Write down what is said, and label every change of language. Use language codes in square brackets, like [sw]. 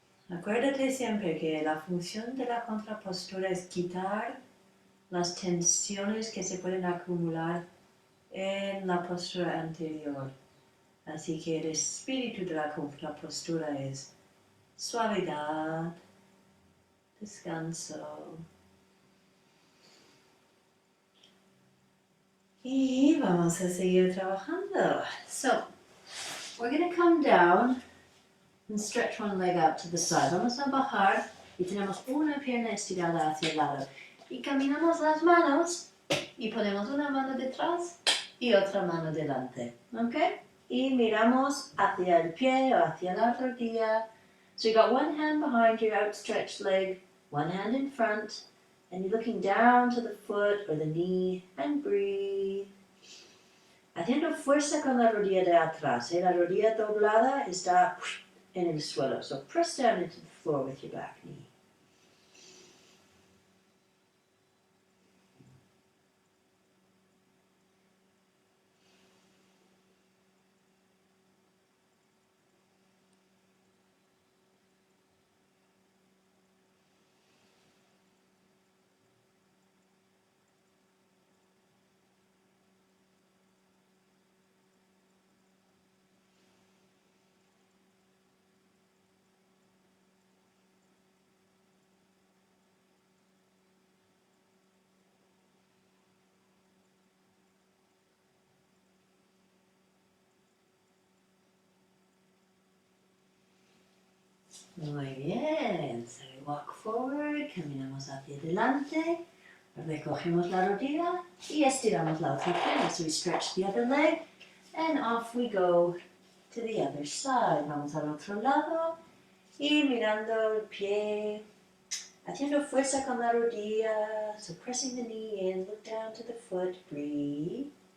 [es] Acuérdate siempre que la función de la contrapostura es quitar las tensiones que se pueden acumular en la postura anterior. Así que el espíritu de la contrapostura es suavidad, descanso. Y vamos a seguir trabajando. [en] So, we're going to come down and stretch one leg out to the side. [es] Vamos a bajar y tenemos una pierna estirada hacia el lado. Y caminamos las manos y ponemos una mano detrás y otra mano delante. ¿Ok? Y miramos hacia el pie o hacia la rodilla. [en] So you got one hand behind your outstretched leg, one hand in front, and you're looking down to the foot or the knee and breathe. [es] Haciendo fuerza con la rodilla de atrás. La rodilla doblada está en el suelo. [en] So press down into the floor with your back knee. [es] Muy bien. [en] So we walk forward, [es] caminamos hacia adelante, recogemos la rodilla y estiramos la otra pierna. [en] So we stretch the other leg and off we go to the other side. [es] Vamos al otro lado y mirando el pie, haciendo fuerza con la rodilla. [en] So pressing the knee in, look down to the foot, breathe.